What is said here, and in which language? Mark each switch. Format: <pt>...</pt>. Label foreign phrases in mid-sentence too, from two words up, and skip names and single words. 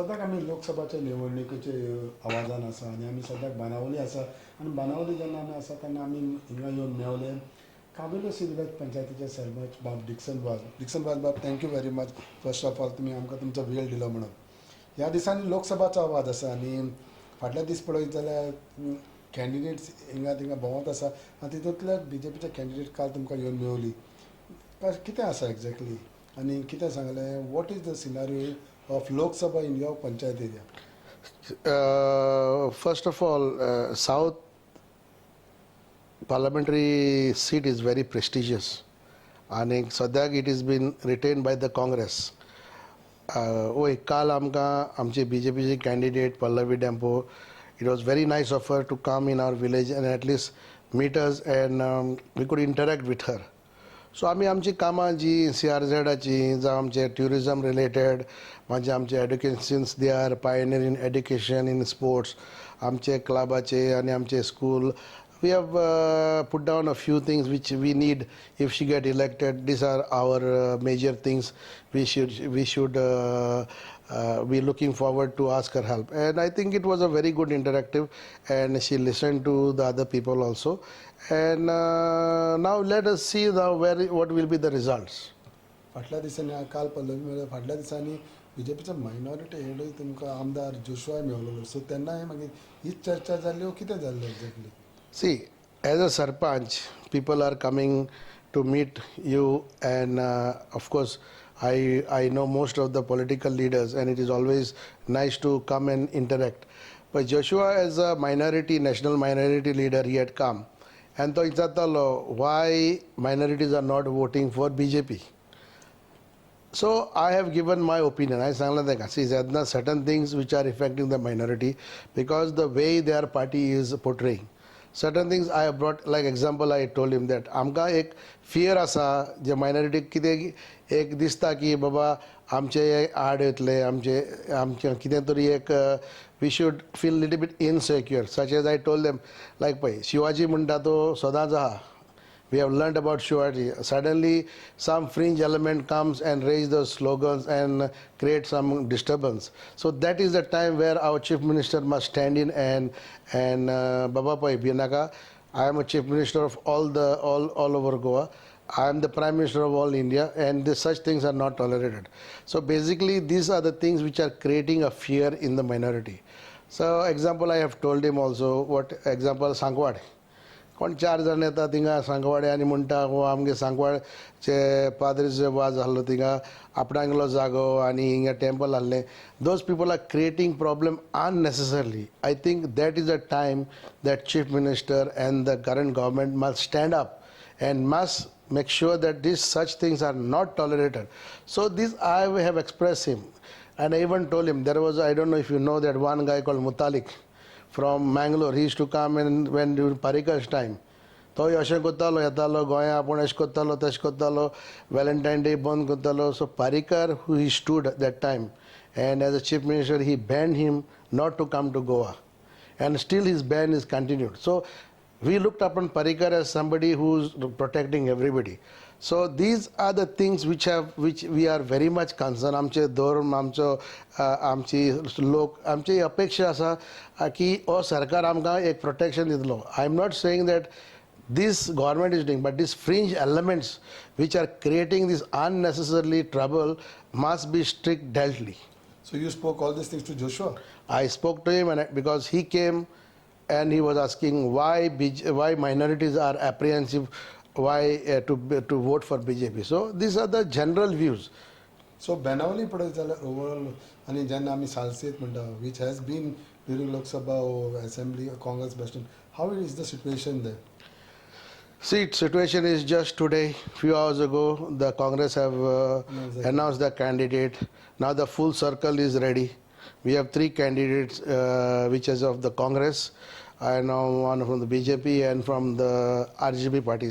<kok>आमी लोकसभाच्या निवडणुकीचे आवाजान आसा आनी आमी सद्याक बाणावली आसा आनी बाणावली जेन्ना आमी आसा तेन्ना आमी हिंगा येवन मेवले कावेलोसी विलेज पंचायतीचे सरपंच बाब डिक्सन बाब</kok> <en>thank you very much first of all</en> <kok>तुमी आमकां तुमचो वेळ दिलो म्हणून. ह्या दिसांनी लोकसभाचो आवाज आसा आनी फाटल्या दीस पळयत जाल्यार कॅन्डिडेट्स हिंगा थिंगा भोंवत आसा आनी तितूंतले BJPचे कॅन्डिडेट काल तुमकां येवन मेवली. कितें आसा एक्झॅक्टली आनी कितें सांगलें</kok> <en>what is the scenario of Lok Sabha in your panchayat area? First of all, South parliamentary seat is very prestigious and sadak it has been retained by the Congress. Kal amka amche BJP candidate Pallavi Dempo, it was very nice of her to come in our village and at least meet us and we could interact with her.</en> <kok>सो आमी आमची कामां जी CRZची जावं आमचे</kok> <en>tourism related</en> <kok>म्हणजे आमचे एड्युकेशन्स</kok> <en>they are pioneer in education in sports</en> <kok>आमचे क्लबाचे आनी आमचे स्कूल</kok> <en>We have put down a few things which we need if she get elected. These are our major things we should be looking forward to ask her help, and I think it was a very good interactive and she listened to the other people also, and now let us see what will be the results.</en> <kok>फाटल्या दिसांनी काल पल्लवी मेळ्ळे फाटल्या दिसांनी BJPचा मायनॉरिटी हेडूय तुमकां आमदार जोशुआय मेळ्ळलो सो तेन्नाय मागीर हीच चर्चा जाल्ली कितें जाल्लें एक्झॅक्टली?</kok> <en>See, as a Sarpanch, people are coming to meet you and of course I know most of the political leaders and it is always nice to come and interact. But Joshua as a minority, national minority leader, he had come. And so why minorities are not voting for BJP. So I have given my opinion. I see there are certain things which are affecting the minority because the way their party is portraying. Certain things I have brought, like example I told him that</en> <kok>आमकां एक fear आसा जे minority कितें एक दिसता की बाबा आमचे आड येतले आमचे कितें तरी एक</kok> <en>we should feel little bit insecure, such as I told them like</en> <kok>पळय शिवाजी म्हणटा तो सदांच आहा.</kok> <en>We have learned about Shivaji. Suddenly some fringe element comes and raise those slogans and create some disturbance. So that is the time where our chief minister must stand in and Baba Pai Binaka, I am a chief minister of all over Goa. I am the prime minister of all India and such things are not tolerated. So basically these are the things which are creating a fear in the minority. So example I have told him also, what example Sankwad.</en> <kok>कोण 4 जाण येता थिंगा सांकवाडे आनी म्हणटा हो आमगे सांकवाडचे पाद्रीचे वाज आहलो थिंगा आपणांगलो जागो आनी हिंगा टेंपल आहलें.</kok> <en>Those people are creating problem unnecessarily. I think that is the time that chief minister and the current government must stand up and must make sure that these such things are not tolerated. So this I have expressed him and I even told him there was, I don't know if you know that one guy called Mutalik from Mangalore. He used to come in when during Parikar's time.</en> <kok>तो अशें कोत्तालो येतालो गोंया आपूण अशें कोत्तालो तशें कोत्तालो</kok> <en>Valentine Day</en> <kok>बंद कोत्तालो.</kok> <en>So Parikar, who he stood at that time and as a chief minister he banned him not to come to Goa and still his ban is continued. So we looked upon Parikar as somebody who is protecting everybody. So these are the things which we are very much concerned.</en> <kok>आमचे धर्म आमची लोक आमची अपेक्षा आसा की हो सरकार आमकां एक प्रोटेक्शन दितलो.</kok> <en>I am not saying that this government is doing, but these fringe elements which are creating this unnecessarily trouble must be strict dealtly. So you spoke all these things to Joshua? I spoke to him and because he came and he was asking why minorities are apprehensive, why to vote for BJP. So these are the general views. So Benaulim</en> <kok>पळयत जाल्यार</kok> <en>overall</en> <kok>आनी जेन्ना आमी सालसेत म्हणटा</kok> <en>which has been during Lok Sabha or Assembly or Congress Bastion, how is the situation there? See, situation is just today, few hours ago, the Congress have announced the candidate. Now the full circle is ready. We have 3 candidates which is of the Congress, and one from the BJP and from the RGB parties.</en>